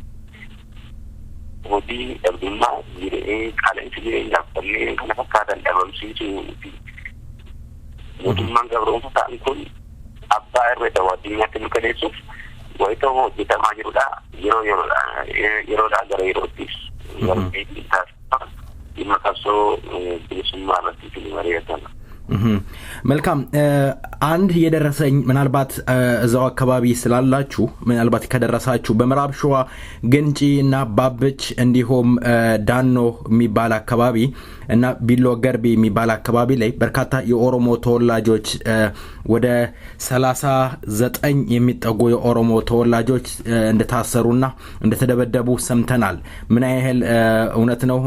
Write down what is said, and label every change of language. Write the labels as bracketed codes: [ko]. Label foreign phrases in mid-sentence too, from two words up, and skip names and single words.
[om] hojii dhabdummaa qaala'insi jireenyaaf kanneen kana fakkaatan dhabamsiisuu fi mootummaan gabroonfataan kun abbaa irra addunyaatti mirkaneessuuf wayita hojjetamaa jirudha. Yeroodhaa gara yerootti dhimma qabsoo bilisummaa irratti mari'atama. [am] መልካም አንድ የደረሰኝ ምናልባት እዛው አካባቢ ስላላችሁ ምናልባት ከደረሳችሁ በመራብ ሸዋ ግንጪ እና ባብች እንዲሁም ዳኖ የሚባል አካባቢ እና ቢሎ ገርቢ የሚባል አካባቢ ላይ በርካታ የኦሮሞ ተወላጆች ወደ 39 የሚጠጉ የኦሮሞ ተወላጆች እንደታሰሩና እንደተደበደቡ ሰምተናል። ምን ያህል እውነት ነው?